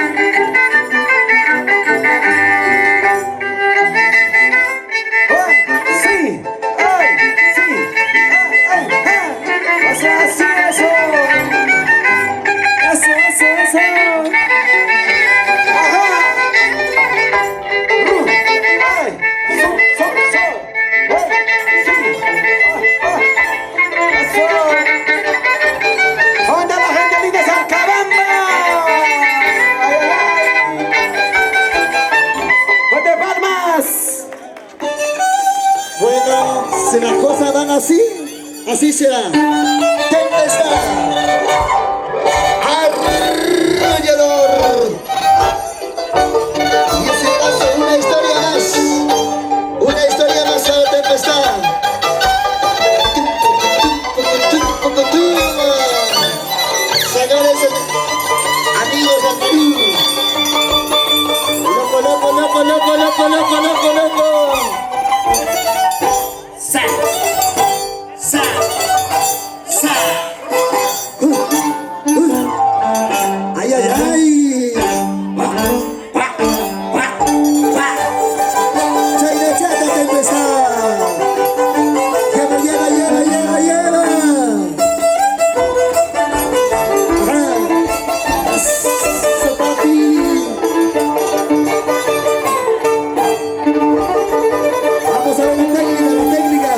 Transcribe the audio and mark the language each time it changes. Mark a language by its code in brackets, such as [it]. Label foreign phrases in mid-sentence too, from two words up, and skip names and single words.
[es] Ay, sí, ay, sí, ay, ay, ay. Eso, así, eso. Eso, eso, eso. Ajá. Ay, so. Ay, sí. Eso. ¿Dónde la gente linda de Salcabamba? Ay, ay, ay. ¡Fuerte palmas! Bueno, si las cosas van así, así será. Tempestad. Arrollador. Y ese paso, una historia más. Una historia más a la Tempestad. Señores, amigos del Perú. Loco, loco, loco, loco, loco, loco, loco, loco. Sa, sa, sa. Ay, ay, ay. China chata, Tempestad. Lleva, lleva, lleva, lleva, lleva. Eso, papi. Vamos a ver la técnica.